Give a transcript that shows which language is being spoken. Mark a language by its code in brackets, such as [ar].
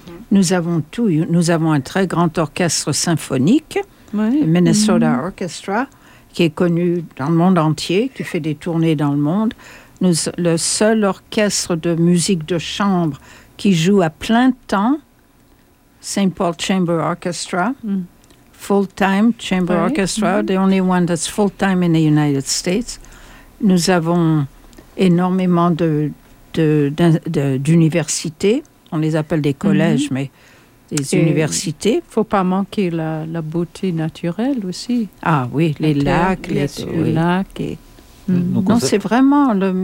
[fr] Nous avons tout, nous avons un très grand orchestre symphonique, le Minnesota Orchestra, qui est connu dans le monde entier, qui fait des tournées dans le monde. Le seul orchestre de musique de chambre qui joue à plein temps, St. [en] Paul Chamber Orchestra, full-time Chamber Orchestra, the only one that's full-time in the United States. [fr] Nous avons énormément d'universités, on les appelle des collèges, mais... Les universités. Il ne faut pas manquer la beauté naturelle aussi. Ah oui, les lacs. C'est vraiment...